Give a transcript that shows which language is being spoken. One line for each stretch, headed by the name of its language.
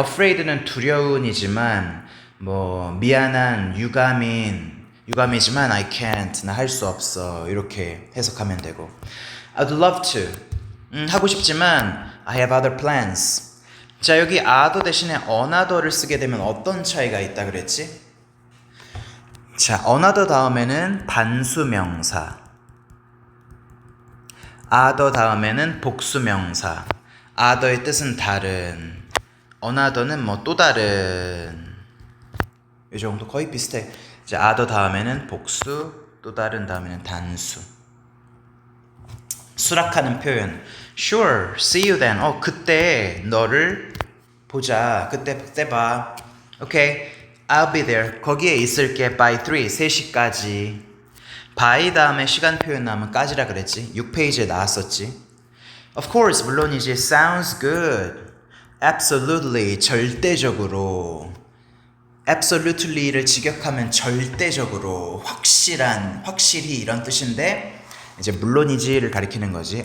Korean: afraid는 두려운이지만 뭐 미안한, 유감이지만
English: I can't.
Korean: 나 할 수 없어. 이렇게 해석하면 되고.
English: I'd love to.
Korean: 하고 싶지만
English: I have other plans.
Korean: 자, 여기 other 대신에 another를 쓰게 되면 어떤 차이가 있다 그랬지? 자, another 다음에는 단수명사. other 다음에는 복수명사. other의 뜻은 다른. another는 뭐 또 다른. 이 정도 거의 비슷해. 자, other 다음에는 복수, 또 다른 다음에는 단수. 수락하는 표현.
English: Sure, see you then.
Korean: 그때 너를 보자. 그때 봐.
English: Okay, I'll be there.
Korean: 거기에 있을게. By 3시까지. by 다음에 시간 표현 나오면 까지라 그랬지. 6페이지에 나왔었지.
English: Of course,
Korean: 물론이지.
English: Sounds good. Absolutely,
Korean: 절대적으로. absolutely를 직역하면 절대적으로 확실히 이런 뜻인데 이제 물론이지를 가리키는 거지.